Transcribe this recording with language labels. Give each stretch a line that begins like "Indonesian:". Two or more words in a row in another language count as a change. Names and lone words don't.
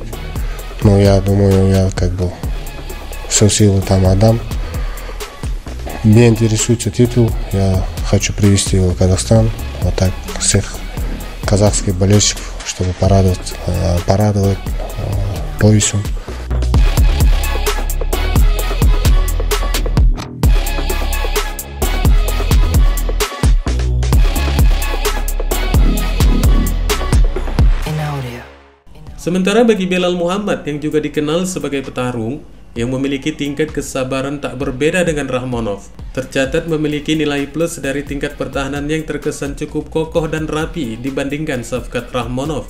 Russian: Я думаю, я все силы там отдам. Мне интересуется титул, я хочу привести его в Казахстан, вот так всех казахских болельщиков, чтобы порадовать поясом.
Indonesian: Sementara bagi Belal Muhammad yang juga dikenal sebagai petarung yang memiliki tingkat kesabaran tak berbeda dengan Rakhmonov, tercatat memiliki nilai plus dari tingkat pertahanan yang terkesan cukup kokoh dan rapi dibandingkan Shavkat Rakhmonov.